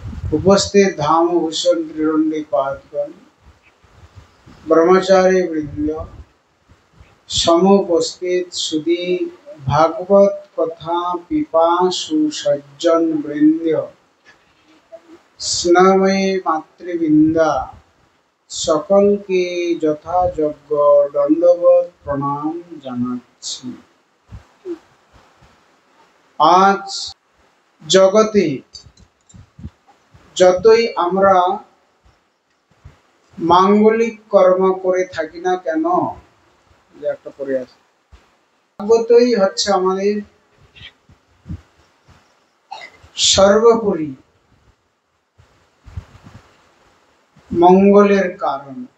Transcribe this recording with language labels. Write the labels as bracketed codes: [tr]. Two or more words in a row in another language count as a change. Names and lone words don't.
[bn] উপস্থিত ধামভূষণ ত্রিদণ্ডী পাদগণ, ব্রহ্মচারী বৃন্দ, সমুপস্থিত সুধী ভাগবত কথা পিপাসু সজ্জন বৃন্দ, স্নেহময়ী মাতৃবৃন্দা, সকল কে যথাযোগ্য দণ্ডবত প্রণাম জানাচ্ছি। আজ জগতে যতই আমরা মাঙ্গলিক কর্ম করে থাকি না কেন, একটা করে আছে, ভাগবতই হচ্ছে আমাদের সর্বোপরি মঙ্গলের কারণ।